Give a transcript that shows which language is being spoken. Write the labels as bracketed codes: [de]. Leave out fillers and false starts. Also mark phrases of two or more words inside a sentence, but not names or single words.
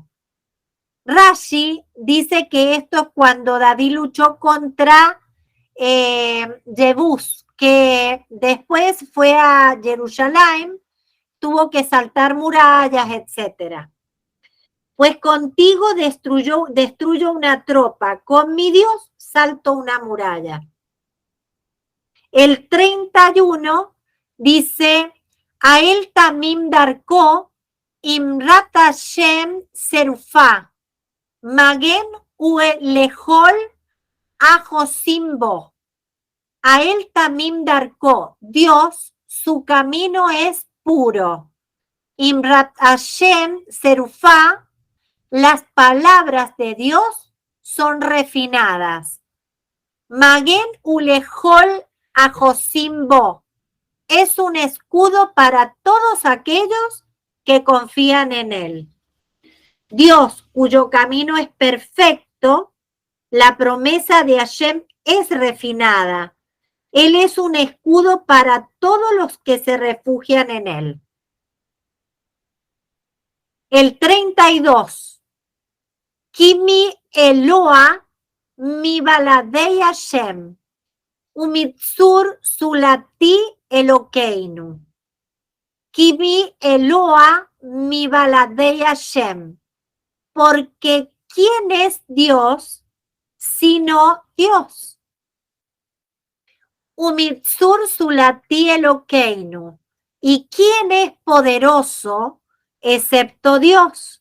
[es] Rashi dice que esto es cuando David luchó contra Jebús, que después fue a Jerusalén, tuvo que saltar murallas, etc. Pues contigo destruyo una tropa, con mi Dios salto una muralla. El 31 dice, [he] האל תמים דרכו אמרת השם צרופה מגן לכל החוסים בו. האל תמים דרכו, [es] Dios, su camino es puro. [he] אמרת השם צרופה, [es] las palabras de Dios son refinadas. [he] מגן ולכל החוסים בו, [es] es un escudo para todos aquellos que confían en él. Dios, cuyo camino es perfecto, la promesa de Hashem es refinada. Él es un escudo para todos los que se refugian en él. El 32. [he] כי מי אלוה מבלעדי השם. ומי צור זולתי אלוקינו. כי מי אלוה מבלעדי השם. [es] Porque ¿quién es Dios sino Dios? [he] ומי צור זולתי אלוקינו. [es] ¿Y quién es poderoso excepto Dios?